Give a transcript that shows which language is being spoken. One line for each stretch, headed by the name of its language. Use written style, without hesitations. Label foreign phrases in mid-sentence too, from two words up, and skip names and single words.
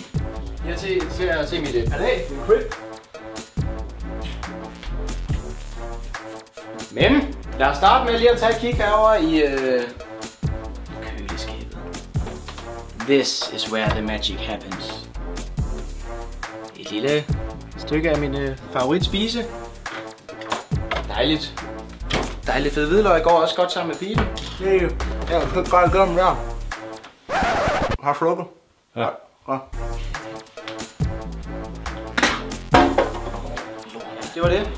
Danish: Jeg til at se mit palæ, min crib. Men lad os starte med lige at tage et kig herover i køleskabet.
English: This is where the magic happens.
Danish: Et lille stykke af min favoritspise. Dejligt. Dejligt fed hvidløg går også godt sammen med pilen. Ja, jeg kan godt gøre dem der. Har du slukket? Ja. Det var det.